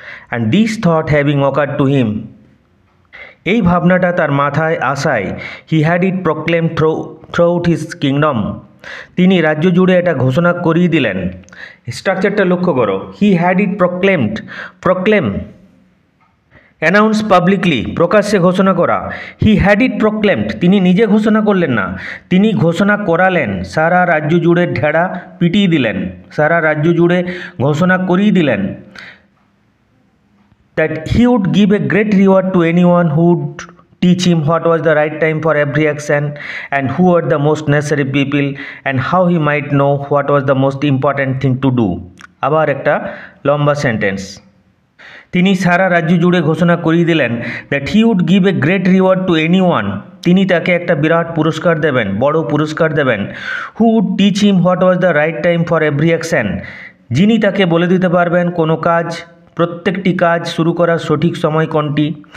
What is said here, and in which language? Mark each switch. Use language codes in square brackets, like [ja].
[en] and this thought having occurred to him, [bn] এই ভাবনাটা তার মাথায় আসায়, [en] he had it proclaim throughout his kingdom, [bn] তিনি রাজ্য জুড়ে এটা ঘোষণা করিয়ে দিলেন। স্ট্রাকচারটা লক্ষ্য করো, [en] he had it proclaim announce publicly, [bn] প্রকাশ্যে ঘোষণা করা। [en] he had it proclaimed, [bn] তিনি নিজে ঘোষণা করলেন না, তিনি ঘোষণা করালেন, সারা রাজ্য জুড়ে ঢেড়া পিটিয়ে দিলেন, সারা রাজ্য জুড়ে ঘোষণা করিয়ে দিলেন [en] that he would give a great reward to anyone who would teach him what was the right time for every action and who were the most necessary people and how he might know what was the most important thing to do. [bn] আবার একটা লম্বা sentence. তিনি সারা রাজ্য জুড়ে ঘোষণা করিয়ে দিলেন [en] that he would give a great reward to anyone, [bn] তিনি তাকে একটা বিরাট পুরস্কার দেবেন, বড় পুরস্কার দেবেন। [en] who would teach him what was the right time for every action, [bn] যিনি তাকে বলে দিতে পারবেন কোনো কাজ, প্রত্যেকটি কাজ শুরু করার সঠিক সময় কোনটি।